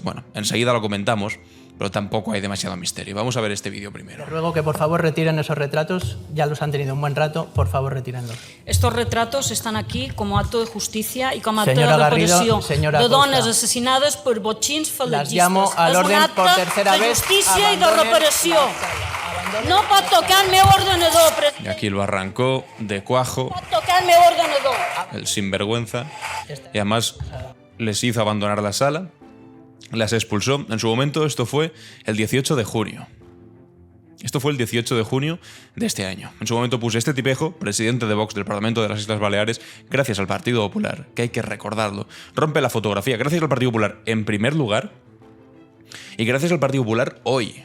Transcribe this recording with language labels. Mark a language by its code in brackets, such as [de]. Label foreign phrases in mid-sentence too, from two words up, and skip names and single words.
[es] Bueno, enseguida lo comentamos, pero tampoco hay demasiado misterio. Vamos a ver este vídeo primero. Les ruego que por favor retiren esos retratos. Ya los han tenido un buen rato. Por favor, retírenlos. Estos retratos están aquí como acto de justicia y como acto Señora de Garrido, represión señora [ca] de dones [es] Costa. asesinadas por [ca] botxins falangistes. [es] Las llamo al orden por tercera de vez. [ca] justícia i de [es] Abandonen [ca] reparació. [es] la sala. [ca] No pot tocar el meu ordenador, president. [es] Y aquí lo arrancó de cuajo, [ca] No pot tocar el meu ordenador. [es] el sinvergüenza, y además les hizo abandonar la sala, las expulsó. En su momento esto fue el 18 de junio. Esto fue el 18 de junio de este año. En su momento puse este tipejo, presidente de Vox del Parlamento de las Islas Baleares, gracias al Partido Popular, que hay que recordarlo, rompe la fotografía, gracias al Partido Popular en primer lugar, y gracias al Partido Popular hoy.